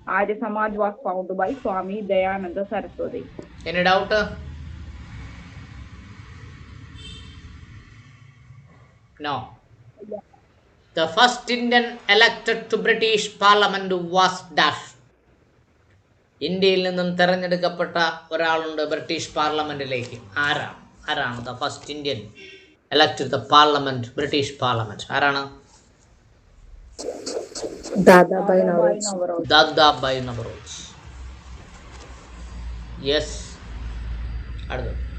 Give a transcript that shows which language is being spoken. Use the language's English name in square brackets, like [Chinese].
[English] Arya Samaj was founded by Swami Dayananda Saraswati. Any doubt? No. The first Indian elected to British Parliament was dash. [Malayalam] ഇന്ത്യയിൽ നിന്നും തിരഞ്ഞെടുക്കപ്പെട്ട ഒരാളുണ്ട് British പാർലമെന്റിലേക്ക്. ആരാണ് [English] The first Indian elected the parliament, British parliament? [Malayalam] ആരാണ്? [English] Dadabhai Naoroji. Dadabhai Naoroji. Yes. [Malayalam] അടുത്തത്.